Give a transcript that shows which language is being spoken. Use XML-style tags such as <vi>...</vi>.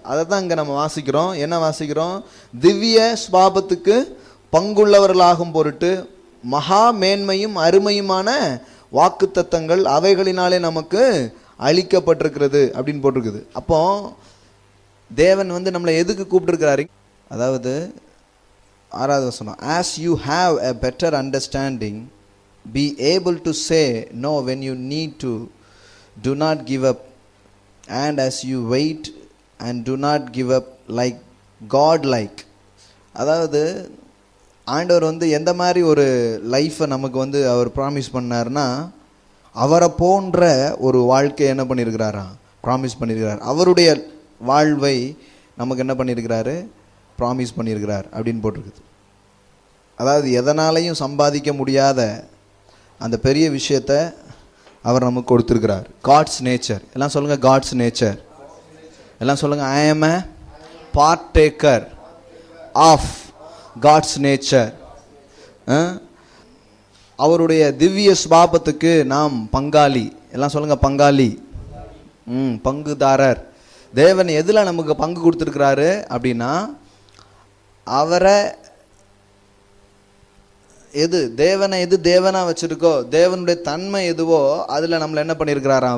<ta>அதை தான் இங்கே நம்ம வாசிக்கிறோம். என்ன வாசிக்கிறோம்? திவ்ய ஸ்வாபத்துக்கு பங்குள்ளவர்களாகும் பொருட்டு மகா மேன்மையும் அருமையுமான வாக்குத்தத்தங்கள் அவைகளினாலே நமக்கு அளிக்கப்பட்டிருக்கிறது அப்படின்னு போட்டிருக்குது. அப்போ தேவன் நம்மளை எதுக்கு கூப்பிட்டுருக்கிறாரு? அதாவது 6வது வசனம்,</ta> <en>as you have a better understanding, be able to say no when you need to, do not give up, and as you wait and do not give up like God like.</en> <ta>அதாவது ஆண்டவர் எந்த மாதிரி ஒரு லைஃப்பை நமக்கு அவர் promise பண்ணார்னா, அவரை போன்ற ஒரு வாழ்க்கையை என்ன பண்ணியிருக்கிறாரா? ப்ராமிஸ் பண்ணியிருக்கிறார். அவருடைய வாழ்வை நமக்கு என்ன பண்ணியிருக்கிறாரு? ப்ராமிஸ் பண்ணியிருக்கிறார் அப்படின்னு போட்டிருக்குது. அதாவது எதனாலையும் சம்பாதிக்க முடியாத அந்த பெரிய விஷயத்தை அவர் நமக்கு கொடுத்துருக்கிறார். God's nature. எல்லாம் சொல்லுங்க, காட்ஸ் நேச்சர். எல்லாம் சொல்லுங்க,</ta> <en>I am a partaker of God's nature.</en> <ta>அவருடைய திவ்ய ஸ்வாபத்துக்கு நாம் பங்காளி. எல்லாம் சொல்லுங்க, பங்காளி. பங்குதாரர். தேவன் எதில் நமக்கு பங்கு கொடுத்துருக்கிறாரு அப்படின்னா, அவரை தேவனை எது தேவனாக வச்சுருக்கோ, தேவனுடைய தன்மை எதுவோ அதில் நம்மளை என்ன பண்ணியிருக்கிறாராம்?</ta>